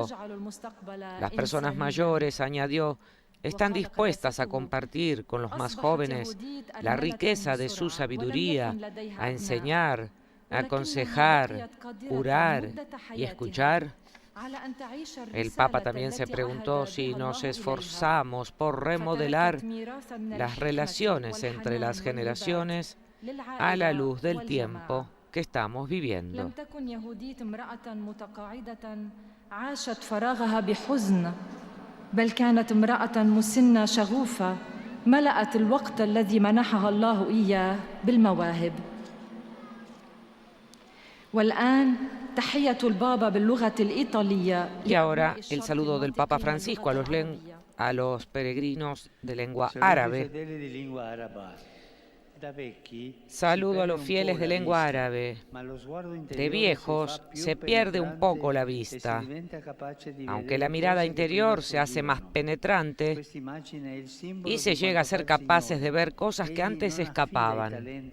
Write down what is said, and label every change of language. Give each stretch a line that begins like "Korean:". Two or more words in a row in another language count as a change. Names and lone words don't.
Spanish: Las personas mayores, añadió, están dispuestas a compartir con los más jóvenes la riqueza de su sabiduría, a enseñar, a aconsejar, curar y escuchar. El Papa también se preguntó si nos esforzamos por remodelar las relaciones entre las generaciones a la luz del tiempo que estamos viviendo.
Arabic: بل كانت امرأة مسنة شغوفة ملأت الوقت الذي منحها الله إياه بالمواهب. والآن تحية البابا باللغة الإيطالية.
Spanish: Y ahora el saludo del Papa Francisco a los peregrinos de lengua árabe. Saludo a los fieles de lengua árabe. De viejos se pierde un poco la vista. Aunque la mirada interior se hace más penetrante y se llega a ser capaces de ver cosas que antes escapaban.